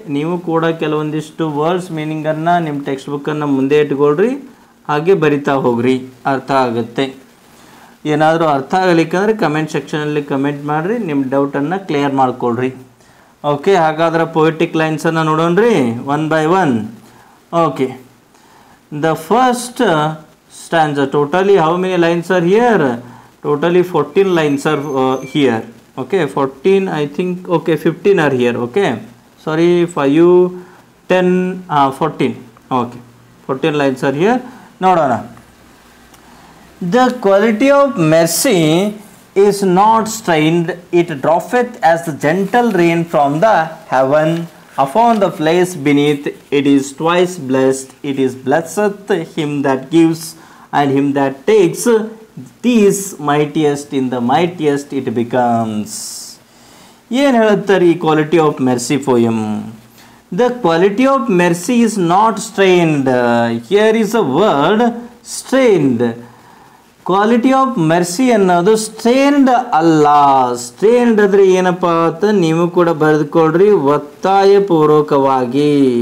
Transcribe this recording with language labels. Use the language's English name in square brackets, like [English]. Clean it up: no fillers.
[Kannada] ನೀವು ಕೂಡ ಕೆಲವೊಂದಿಷ್ಟು ವರ್ಡ್ಸ್ ಮೀನಿಂಗನ್ನು ನಿಮ್ಮ ಟೆಕ್ಸ್ಟ್ ಬುಕ್ಕನ್ನು ಮುಂದೆ ಇಟ್ಕೊಳ್ರಿ, ಹಾಗೆ ಬರಿತಾ ಹೋಗ್ರಿ, ಅರ್ಥ ಆಗುತ್ತೆ. ಏನಾದರೂ ಅರ್ಥ ಆಗಲಿಕ್ಕಂದ್ರೆ ಕಮೆಂಟ್ ಸೆಕ್ಷನಲ್ಲಿ ಕಮೆಂಟ್ ಮಾಡಿರಿ, ನಿಮ್ಮ ಡೌಟನ್ನು ಕ್ಲಿಯರ್ ಮಾಡ್ಕೊಳ್ರಿ. ಓಕೆ, ಹಾಗಾದ್ರೆ poetic ಲೈನ್ಸನ್ನು ನೋಡೋಣ್ರಿ 1 by 1. [English] Okay, the first stanza, totally how many lines are here? Totally 14 lines are here. Okay, 14 I think. Okay, 15 are here. Okay, sorry, 5 10 14. Okay, 14 lines are here. [Kannada] ನೋಡೋಣ. [English] The quality of mercy is not strained, it droppeth as the gentle rain from the heaven upon the place beneath. It is twice blessed, it is blessed him that gives and him that takes, these mightiest in the mightiest it becomes. [Kannada] ಏನು ಹೇಳುತ್ತಾರೆ ಈ quality of mercy poem? [English] The quality of mercy is not strained. Here is a word strained. [Kannada] Quality of mercy ಅನ್ನೋದು ಸ್ಟ್ರೇನ್ಡ್ ಅಲ್ಲ. ಸ್ಟ್ರೇನ್ಡ್ ಅಂದರೆ ಏನಪ್ಪ ಅಂತ ನೀವು ಕೂಡ ಬರೆದುಕೊಳ್ರಿ, ಒತ್ತಾಯಪೂರ್ವಕವಾಗಿ.